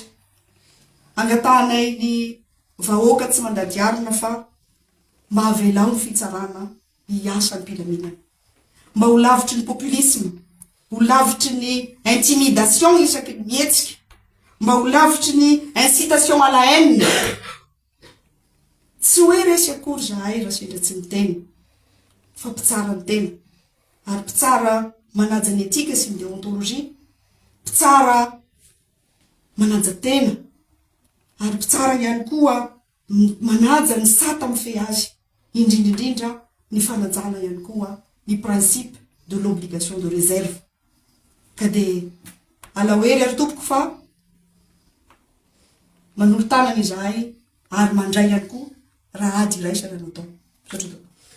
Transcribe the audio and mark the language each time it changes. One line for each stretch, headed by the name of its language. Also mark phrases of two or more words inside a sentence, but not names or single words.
Malagasy: Angatahanay ny vahoaka tsy mandady arina fa mahavelao ny fitsarana hiasa ny mpilaminana. Mba ho lavitry ny populisme, ho lavitry ny intimidation isaky ny mietsika, mba ho lavitry ny
French: incitation à la haine.
Malagasy: tsy hoe resy akory zahay raha sendra tsy miteny fa mpitsara ny tena ary mpitsara manaja ny etika sy ny deontologia, mpitsara manaja tena ary mpitsara ihany koa manaja ny sata mife azy, indrindrindrindra ny fanajana ihany koa ny
French: principe de l'obligation de réserve.
Malagasy: Ka de alahoery ary tompoko fa manolo tanana izahay ary mandray ihany koa raha ady iraisana natao.